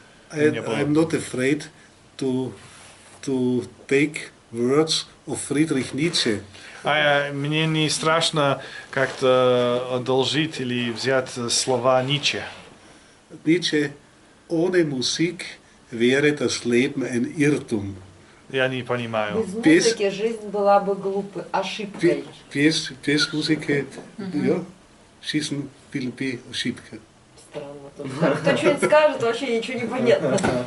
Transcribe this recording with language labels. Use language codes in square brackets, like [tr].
[en] I'm not afraid to take words of Friedrich Nietzsche. [ru] Мне не страшно как-то одолжить или взять слова Ницше. [de] Nietzsche, ohne Musik wäre das Leben ein Irrtum. [ru] Я не понимаю. Без музыки жизнь была бы глупой, ошибкой. Без музыки, ja, schießen will be ошибка. Странно. Тут кто что-нибудь скажет, вообще ничего не понятно.